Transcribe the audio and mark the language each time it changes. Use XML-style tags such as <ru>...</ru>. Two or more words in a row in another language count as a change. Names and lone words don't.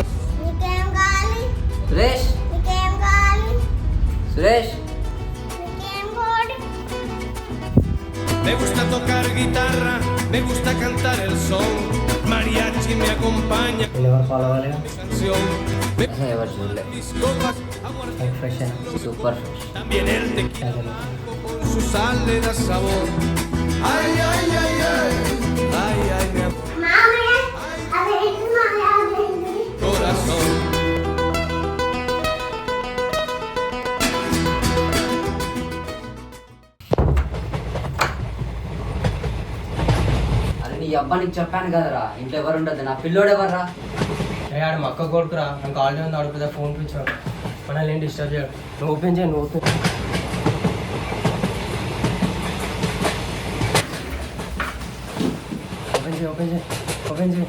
<te>సురేష్ సురేష్</te> <es>Me gusta tocar guitarra, me gusta cantar el son. Mariachi me acompaña mi canción.</es> <te>ఎవరు చూడలే</te> <es>Mis copas,</es> <en>super fresh.</en> <es>también el tequila con su sal le da sabor. Ay, ay, ay, ay, ay, ay, mi amor. Corazón.</es> <te>అరే నీ అబ్బా నీకు చెప్పాను కదరా ఇంట్లో ఎవరు ఉండదు నా పిల్లోడు ఎవర్రా ఆడు మక్క కొడుకురా నాకు ఆల్రెడీ ఉంది ఆడు పెద్ద ఫోన్ పిచ్చాడు మనల్ని ఏం డిస్టర్బ్ చేయడు నువ్వు ఓపెన్ చేయి నువ్వు ఓపెన్ ఓపెన్ చేయి</te>